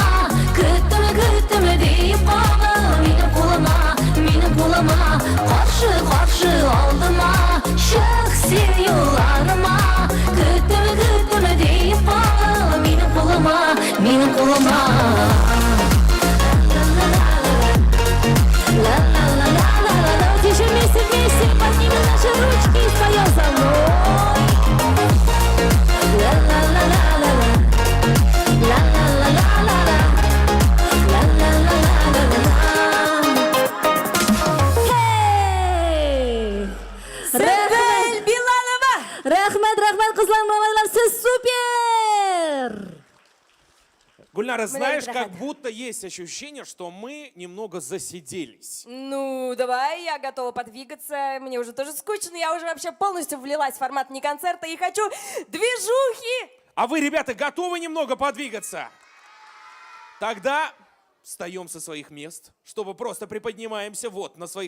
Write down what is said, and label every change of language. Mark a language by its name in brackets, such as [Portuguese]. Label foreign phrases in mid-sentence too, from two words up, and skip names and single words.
[Crimean Tatar] Kütme deyip qal menim qoluma. Qarşı aldıma, çık sen yollarıma. Kütme deyip qal menim qoluma. [Russian] Давайте вместе поднимем наши ручки и споем со мной. Сюмбель Билалова! [Uzbek] Рахмат, qizlar, mamalar, siz super! [Russian] Гульнара, знаешь, Блин, как рахат. будто есть ощущение, что мы немного засиделись. Ну, давай, я готова подвигаться. Мне уже тоже скучно. Я уже вообще полностью влилась в формат не концерта и хочу движухи. А вы, ребята, готовы немного подвигаться? Тогда встаем со своих мест, чтобы просто приподнимаемся вот на своих